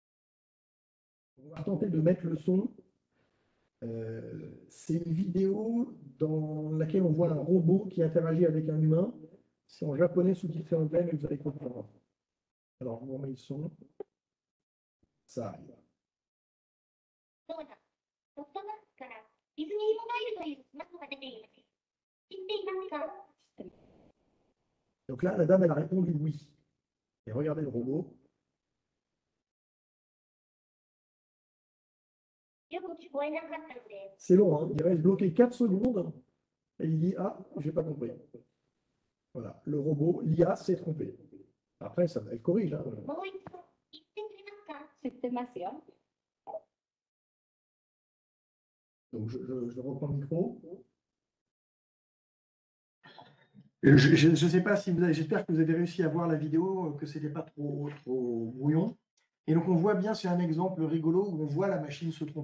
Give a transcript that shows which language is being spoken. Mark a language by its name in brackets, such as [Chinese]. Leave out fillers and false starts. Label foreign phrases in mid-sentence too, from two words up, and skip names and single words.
[French] On va tenter de mettre le son C'est une vidéo dans laquelle on voit un robot qui interagit avec un humain. C'est en japonais sous-titré anglais, mais vous allez comprendre. Alors, on met le son. Ça arrive. [Japanese] そうだ。ソフトバンクからディズニーモバイルというスマホが出ています。知っていますか？ [French] Donc là, la dame, elle a répondu oui. Et regardez le robot. [Japanese] よく聞こえなかったので、 [French] C'est long, hein. Il reste bloqué 4 secondes. Et il dit ah, j'ai pas compris. Voilà, le robot, l'IA s'est trompé. Après, ça, elle corrige. Hein. [Japanese] もう一度言ってくれますか？知ってますよ。 [French] Donc, je reprends le micro. Je ne sais pas si vous avez, j'espère que vous avez réussi à voir la vidéo, que c'était pas trop brouillon. Et donc on voit bien, c'est un exemple rigolo où on voit la machine se tromper.